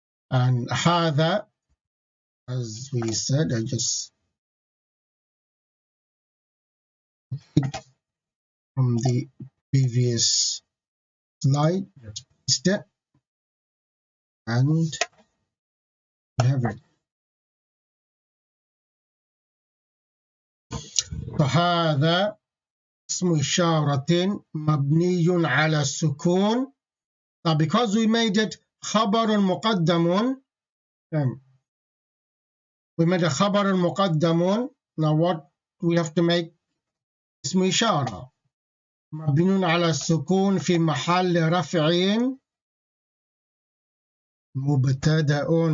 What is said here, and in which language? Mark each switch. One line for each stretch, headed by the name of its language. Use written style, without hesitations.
English: And هذا, as we said, I just from the previous slide, just paste it, and we have it.
Arabic: فهذا اسم إشارة مبني على السكون.
English: Now because we made it خبر مقدم, we made a خبر مقدم. Now what we have to make?
Arabic: اسم إشارة مبني على السكون في محل رفع مبتدأ.